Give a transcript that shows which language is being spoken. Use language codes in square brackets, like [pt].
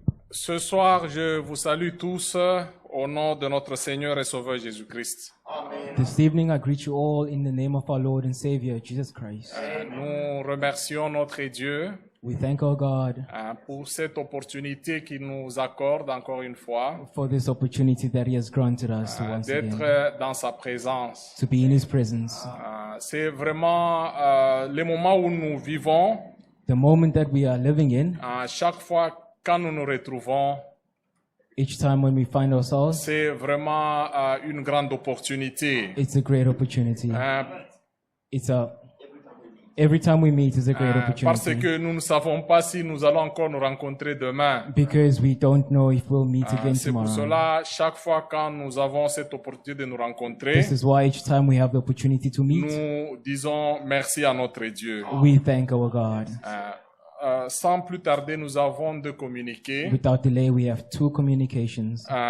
[fr] Ce soir, je vous salue tous au nom de notre Seigneur et Sauveur Jésus-Christ. [en] This evening, I greet you all in the name of our Lord and Savior, Jesus Christ. [fr] Nous remercions notre Dieu [en] We thank our God [fr] pour cette opportunité qu'il nous accorde encore une fois [en] for this opportunity that He has granted us to once again [fr] d'être dans sa présence. [en] to be in His presence. [fr] C'est vraiment les moments où nous vivons, [en] The moment that we are living in, [fr] chaque fois quand nous nous retrouvons, [en] each time when we find ourselves, [fr] c'est vraiment une grande opportunité. [en] it's a great opportunity. Hein, Every time we meet is a great [fr] parce [en] opportunity. [fr] que nous ne savons pas si nous allons encore nous rencontrer demain. [en] Because we don't know if we'll meet again [fr] C'est pour [en] tomorrow. [fr] cela, chaque fois quand nous avons cette opportunité de nous rencontrer, [en] This is why each time we have the opportunity to meet, [fr] nous disons merci à notre Dieu. [en] we thank our God. [fr] Sans plus tarder, nous avons de communiquer. [en] Without delay, we have two communications.